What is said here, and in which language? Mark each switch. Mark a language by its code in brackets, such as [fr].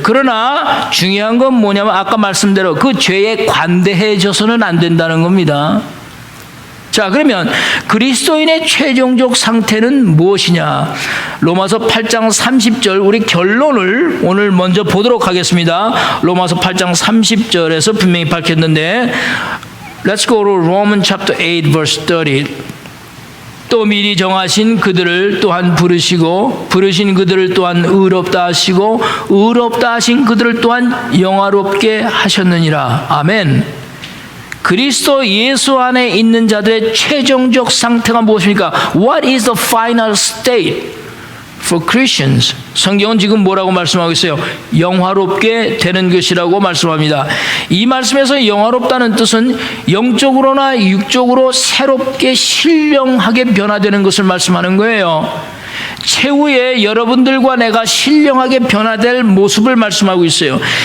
[ko] 그러나 중요한 건 뭐냐면 아까 말씀대로 그 죄에 관대해져서는 안 된다는 겁니다. 자, 그러면 그리스도인의 최종적 상태는 무엇이냐? 로마서 8장 30절, 우리 결론을 오늘 먼저 보도록 하겠습니다. 로마서 8장 30절에서 분명히 밝혔는데, [en] Let's go to Romans chapter 8 verse 30. [ko] 또 미리 정하신 그들을 또한 부르시고 부르신 그들을 또한 의롭다 하시고 의롭다 하신 그들을 또한 영화롭게 하셨느니라. 아멘. 그리스도 예수 안에 있는 자들의 최종적 상태가 무엇입니까? [en] What is the final state for Christians? [ko] 성경은 지금 뭐라고 말씀하고 있어요? 영화롭게 되는 것이라고 말씀합니다. 이 말씀에서 영화롭다는 뜻은 영적으로나 육적으로 새롭게 신령하게 변화되는 것을 말씀하는 거예요. 최후에 여러분들과 내가 신령하게 변화될 모습을 말씀하고 있어요.